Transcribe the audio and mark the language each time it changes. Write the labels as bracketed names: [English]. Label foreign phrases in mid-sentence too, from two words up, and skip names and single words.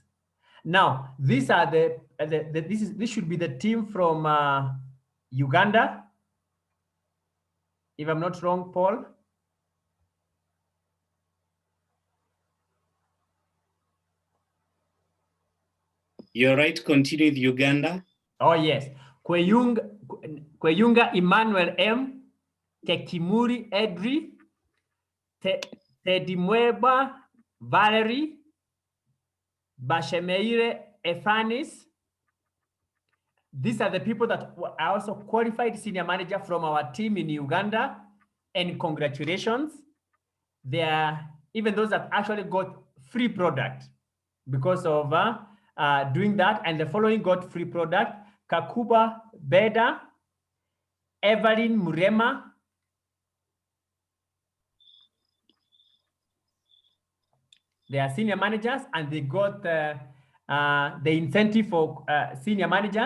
[English] Now, these are this should be the team from Uganda. If I'm not wrong, Paul. You're right. Continue with Uganda. Oh, yes. Kweyunga Emmanuel M. Tekimuri Edri. Tedimweba Valerie. Bashemeire Ephanis. These are the people that are also qualified senior manager from our team in Uganda. And congratulations. They are even those that actually got free product because of doing that. And the following got free product: Kakuba Beda, Evelyn Murema, they are senior managers and they got the incentive for senior managers.